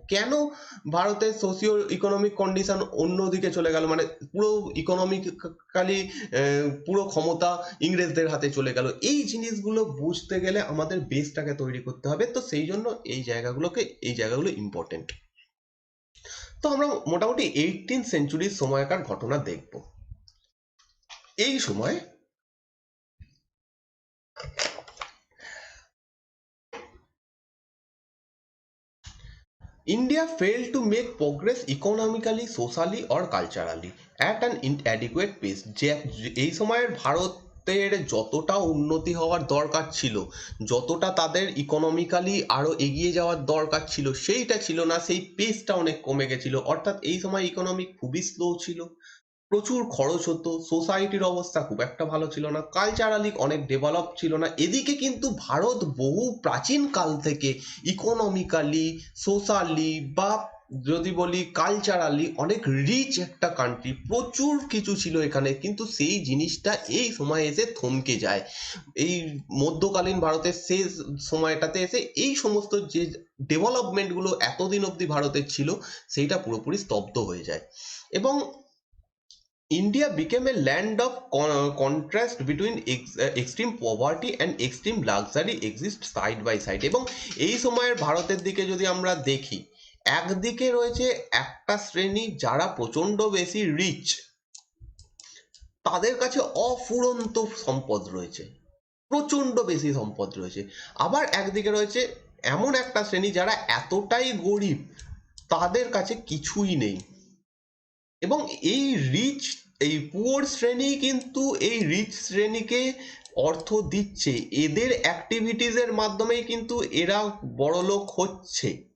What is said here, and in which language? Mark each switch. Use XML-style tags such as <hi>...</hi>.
<bn>কেন ভারতের socio economic condition অন্যদিকে চলে গেল, মানে পুরো ইকোনমিক্যালি পুরো ক্ষমতা ইংরেজদের হাতে চলে গেল। এই জিনিসগুলো বুঝতে গেলে আমাদের বেসটাকে তৈরি করতে হবে। তো সেই জন্য এই জায়গাগুলো ইম্পর্টেন্ট। তো আমরা মোটামুটি 18th সেঞ্চুরির সময়কার ঘটনা দেখব। এই সময়</bn> <en>India failed to make progress economically, socially or culturally at an inadequate pace।</en> <bn>যে এই সময়ের ভারতের যতটা উন্নতি হওয়ার দরকার ছিল, যতটা তাদের ইকোনমিক্যালি আরো এগিয়ে যাওয়ার দরকার ছিল, সেইটা ছিল না, সেই পেসটা অনেক কমে গেছিল। অর্থাৎ এই সময় ইকোনমি খুবই স্লো ছিল, প্রচুর খরচ হতো, সোসাইটির অবস্থা খুব একটা ভালো ছিল না, কালচারালি অনেক ডেভেলপ ছিল না। এদিকে কিন্তু ভারত বহু প্রাচীন কাল থেকে ইকোনমিক্যালি, সোশ্যালি বা যদি বলি কালচারালি অনেক রিচ একটা কান্ট্রি, প্রচুর কিছু ছিল এখানে, কিন্তু সেই জিনিসটা এই সময় এসে থমকে যায়। এই মধ্যকালীন ভারতের শেষ সময়টাতে এসে এই সমস্ত যে ডেভেলপমেন্টগুলো এতদিন অবধি ভারতের ছিল সেইটা পুরোপুরি স্তব্ধ হয়ে যায়।</bn> <en>এবং India became a land of contrast between extreme poverty and extreme luxury exist side by side।</en> <bn>এবং এই সময়ের ভারতের দিকে যদি আমরা দেখি, একদিকে রয়েছে একটা শ্রেণী যারা প্রচন্ড বেশি রিচ, তাদের কাছে অফুরন্ত সম্পদ রয়েছে, প্রচন্ড বেশি সম্পদ রয়েছে। আবার একদিকে রয়েছে এমন একটা শ্রেণী যারা এতটাই গরিব তাদের কাছে কিছুই নেই, এবং এই রিচ, এই পুয়ার শ্রেণী কিন্তু এই রিচ শ্রেণীকে অর্থ দিচ্ছে, এদের অ্যাক্টিভিটিসের মাধ্যমেই কিন্তু এরা বড়লোক হচ্ছে।</bn>